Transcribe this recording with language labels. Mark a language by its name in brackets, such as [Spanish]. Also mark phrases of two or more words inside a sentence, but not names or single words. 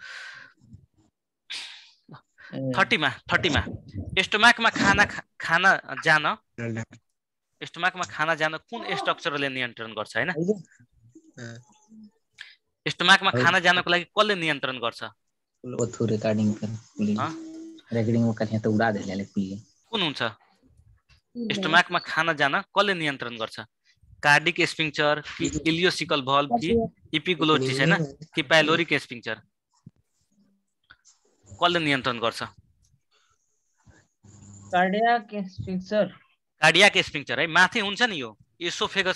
[Nepali] 30 मा स्टोमाकमा खाना जान कुन स्ट्रक्चरले नियन्त्रण गर्छ हैन स्टोमाकमा खाना जानको लागि कसले नियन्त्रण गर्छ [Hindi] थो रिकॉर्डिंग वो कहीं तो उड़ा दे ले कुल [Nepali] कुन हुन्छ स्टोमाकमा खाना जान कसले नियन्त्रण गर्छ [English] cardiac sphincter [Nepali] कि [English] ileocecal valve [Nepali] कि इपिग्लोटिस हैन कि [English] pyloric sphincter [Nepali] कसले नियन्त्रण गर्छ [English] cardiac sphincter [Nepali] है माथि हुन्छ नि यो एसोफेगस